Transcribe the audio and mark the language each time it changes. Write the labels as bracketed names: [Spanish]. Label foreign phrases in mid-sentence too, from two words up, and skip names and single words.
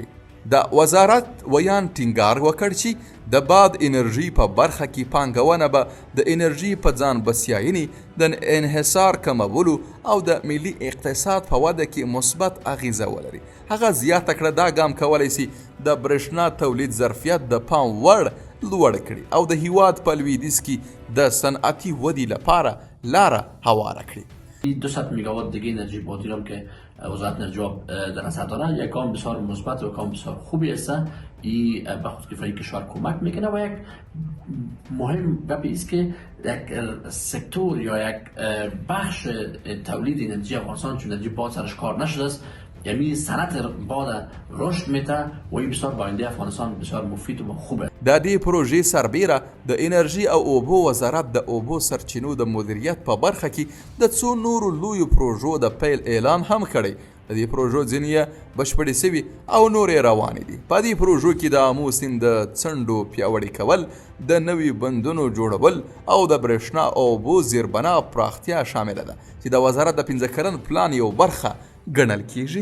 [Pashto] د وزارت ویان ټینګار وکړ چې د باد انرژۍ په برخه کې پانګونه به د انرژۍ په ځان بسیاینې د انحصار کمولو او د ملي اقتصاد په وده کې مثبت اغیزه ولري. هغه زیاته کړه دا ګام کولی سي د برېښنا تولید ظرفیت د پام وړ لوړ کړي او د هیواد په لویدیځ کې د صنعتي ودې لپاره لاره هواره کړي. [Persian] 200 میگاوات دیگه انرژی بادی هم که وزارت انرژی در نظر داره یک کام بسیار مثبت و کام بسیار خوبی است. این به خودکفایی کشور کمک میکنه و یک مهم گپی است که یک سکتور یا یک بخش تولید انرژی افغانستان چون انرژی باد سرش کار نشده است یعنی صنعت باد رشد میده و این بسیار با آینده افغانستان بسیار مفید و خوبه. [Pashto] د دې پروژې سربیره د انرژۍ او اوبو وزارت د اوبو سرچینو د مدیریت په برخه کې د څو نورو لویو پروژو د پیل اعلان هم کړی. د دې پروژو ځینې یې بشپړې سوي او نورې روانې دي. په دې پروژو کې د آمو سیند د څنډو پیاوړي کول، د نوي بندونو جوړول او د برېښنا او اوبو زیربنا پراختیا شامله ده چې د وزارت د 15 کلن پلان یو برخه ګڼل کیږي.